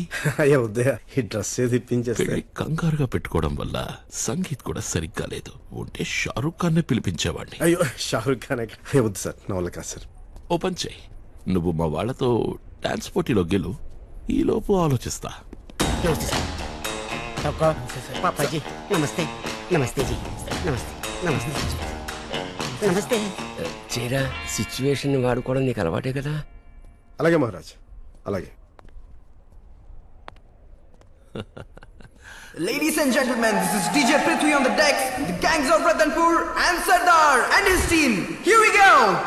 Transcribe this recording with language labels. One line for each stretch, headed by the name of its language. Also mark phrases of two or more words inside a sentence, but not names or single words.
Telugu: అయ్యా ఉదయ, ఈ డ్రెస్ ఏది ఇప్పించేస్తే. పెళ్లి కంగారుగా పెట్టుకోవడం వల్ల సంగీత్ కూడా సరిగ్గా లేదు. ఉంటే షారుఖ్ ఖాన్ నే పిలిపించేవాడిని. అయ్యో, షారుఖ్ ఖాన్ వద్దు సార్, నా వల్ల కాదు సార్. ఓ పని చేయి, నువ్వు మా వాళ్లతో డాన్స్ పోటీలో గెలు, ఈ లోపు ఆలోచిస్తా.
Hindi: पापाजी नमस्ते नमस्ते जी नमस्ते नमस्ते नमस्ते
Telugu: చేరా సిచ్యువేషన్ వాడుకోవడం నీకు అలవాటే కదా. అలాగే మహారాజ్, అలాగే.
English: Ladies and gentlemen, this is DJ Prithvi on the decks, the gangs of Ratanpur and Sardar and his team. Here we go!